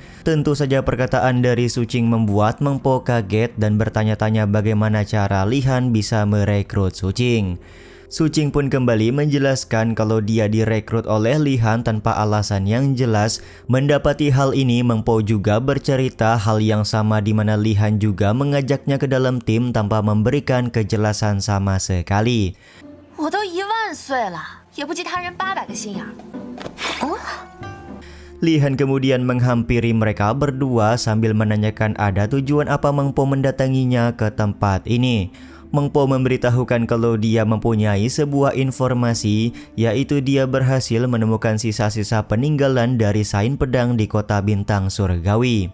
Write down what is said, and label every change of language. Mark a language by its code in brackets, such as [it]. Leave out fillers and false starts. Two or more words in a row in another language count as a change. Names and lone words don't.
[id] Tentu saja perkataan dari Su Qing membuat Meng Po kaget dan bertanya-tanya bagaimana cara Lihan bisa merekrut Su Qing. Su Qing pun kembali menjelaskan kalau dia direkrut oleh Lihan tanpa alasan yang jelas. Mendapati hal ini, Meng Po juga bercerita hal yang sama di mana Lihan juga mengajaknya ke dalam tim tanpa memberikan kejelasan sama sekali. [zh] 我都10000岁了，也不及他人800个心眼儿。 [id] Lihan kemudian menghampiri mereka berdua sambil menanyakan ada tujuan apa Meng Po mendatanginya ke tempat ini. Meng Po memberitahukan kalau dia mempunyai sebuah informasi, yaitu dia berhasil menemukan sisa-sisa peninggalan dari Sain Pedang di kota Bintang Surgawi.